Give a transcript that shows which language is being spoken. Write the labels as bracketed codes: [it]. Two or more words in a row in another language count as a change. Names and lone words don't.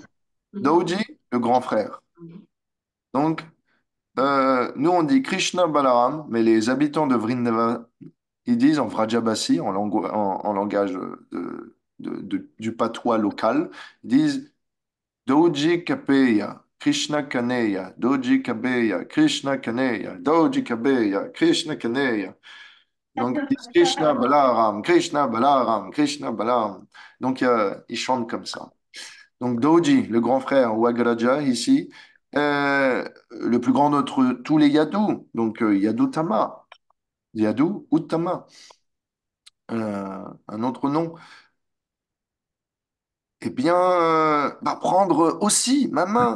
[fr] Dauji, le grand frère. Donc, nous on dit Krishna Balaram, mais les habitants de Vrindavan, ils disent en Vrajabasi, en langage du patois local, ils disent Doji Kapeya, Krishna Kaneya, Doji Kabeya, Krishna Kaneya, Doji Kabeya, Krishna Kaneya. Donc, ils disent Krishna Balaram, Krishna Balaram, Krishna Balaram. Donc, ils chantent comme ça. Donc, Doji, le grand frère, ou Agraja, ici, le plus grand d'entre tous les Yadus, donc Yadutama, Yadu Uttama, un autre nom, eh bien, va prendre aussi ma main.